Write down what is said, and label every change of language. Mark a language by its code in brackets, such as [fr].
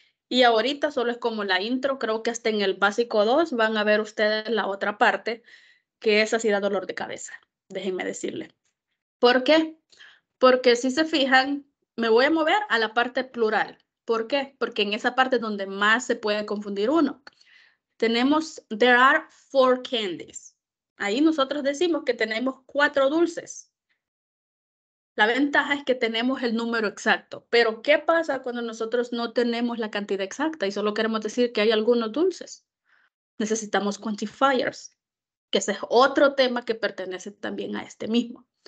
[es] Y ahorita solo es como la intro, creo que hasta en el básico 2 van a ver ustedes la otra parte, que es así da dolor de cabeza, déjenme decirle. ¿Por qué? Porque si se fijan, me voy a mover a la parte plural. ¿Por qué? Porque en esa parte es donde más se puede confundir uno. Tenemos, [en] there are 4 candies. [es] Ahí nosotros decimos que tenemos 4 dulces. La ventaja es que tenemos el número exacto. Pero, ¿qué pasa cuando nosotros no tenemos la cantidad exacta y solo queremos decir que hay algunos dulces? Necesitamos quantifiers, que ese es otro tema que pertenece también a este mismo.